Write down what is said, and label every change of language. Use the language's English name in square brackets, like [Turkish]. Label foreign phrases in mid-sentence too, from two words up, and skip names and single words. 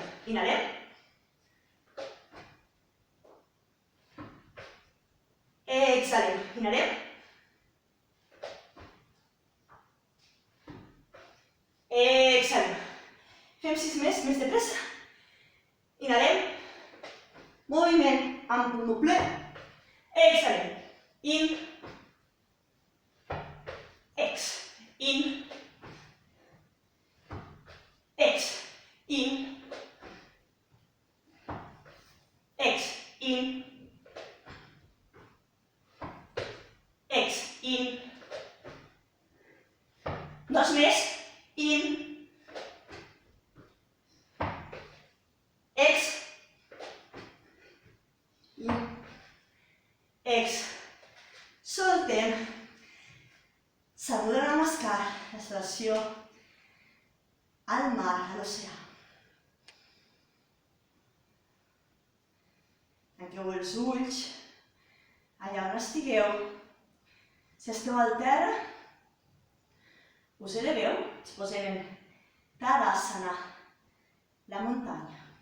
[Catalan] Inhalem, exhalem. Inhalem, exhalem. Fem 6 més de pressa. Inhalem, moviment amb pulmó ple, exhalem. In, ex, in, ex, in, ex, in, ex, in. 2 més, in, ex, in, ex. Soltem. Saludem Namaskar, la salutació al mar, a l'oceà. Tanqueu els ulls, allà on estigueu. Si esteu al terra, us eleveu, ens posem en Tadasana, la muntanya.